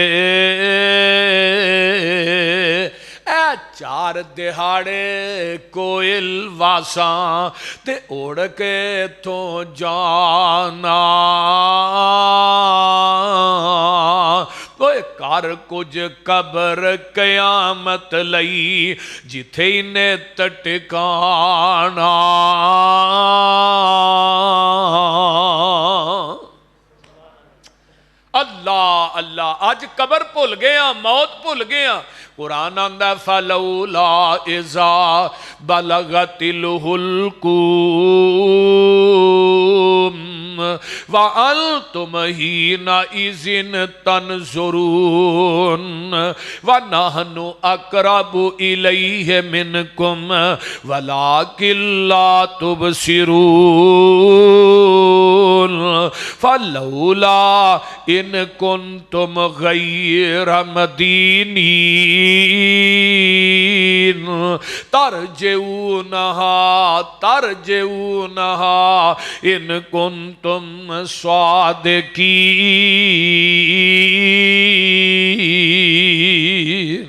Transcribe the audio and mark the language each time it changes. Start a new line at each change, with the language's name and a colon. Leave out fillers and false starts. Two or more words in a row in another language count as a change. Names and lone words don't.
Punjabi: چار دیہاڑے کوئل واساں تے اڈ کے تو جانا، کر کچھ قبر قیامت لئی جتھے انہیں ٹھکانا. اللہ اللہ، اج قبر بھل گئے، موت بھل گئے. قرآن آندا
Arabic: فلولا إذا بلغت الحلقوم وأنتم حين إذ تنظرون ونحن أقرب إليه منكم ولكن لا تبصرون فلولا إن كنتم غير مدينين ترجعونها إن كنتم صادقين.